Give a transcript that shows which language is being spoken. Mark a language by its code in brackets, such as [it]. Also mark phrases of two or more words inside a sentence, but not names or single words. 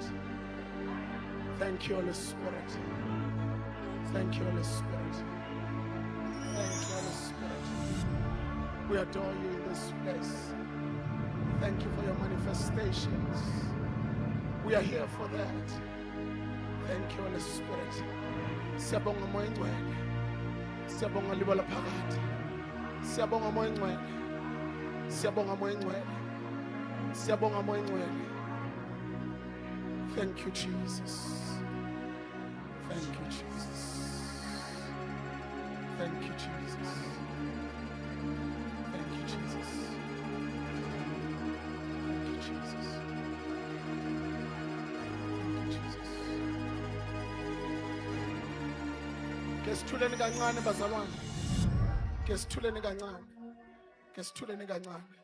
[en] Thank you, Holy Spirit. Thank you, Holy Spirit. Thank you, Holy Spirit. We adore you in this place. Thank you for your manifestations. We are here for that. Thank you, Holy Spirit. [zu] Siyabonga moya ngcwele. Siyabonga libola phakathi. Siyabonga moya ngcwele. Siyabonga moya ngcwele. Siyabonga moya ngcwele. [en] Thank you, Jesus. Thank you, Jesus. Thank you, Jesus. Thank you, Jesus. [zu] Kesithuleni kancane bazalwane. Kesithuleni kancane. Kesithuleni kancane.